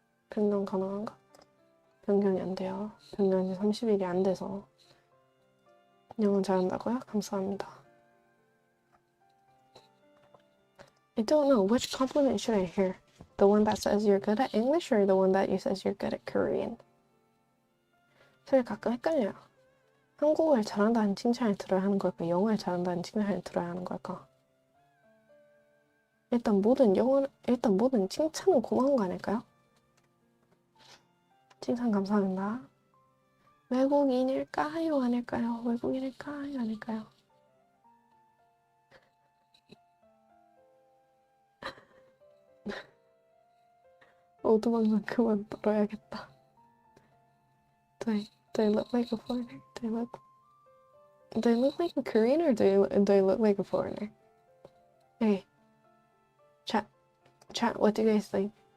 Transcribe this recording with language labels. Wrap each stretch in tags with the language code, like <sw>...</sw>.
<ko>변경 가능한가? 변경이 안 돼요. 변경이 30일이 안 돼서. 영어 잘한다고요? 감사합니다.</ko> <en>I don't know. Which compliment should I hear? The one that says you're good at English or the one that says you're good at Korean?</en> <ko>사실 가끔 헷갈려요. 한국어를 잘한다는 칭찬을 들어야 하는 걸까? 영어를 잘한다는 칭찬을 들어야 하는 걸까? 일단 모든 칭찬은 고마운 거 아닐까요? 칭찬 감사합니다. 외국인일까요? 아닐까요? 외국인일까요? 아닐까요? 오두방송 그만 떨어야겠다.</ko> <en>Do I look like a foreigner? Do I look like a Korean or do I look like a foreigner? Okay. Chat, what do you guys think?</en>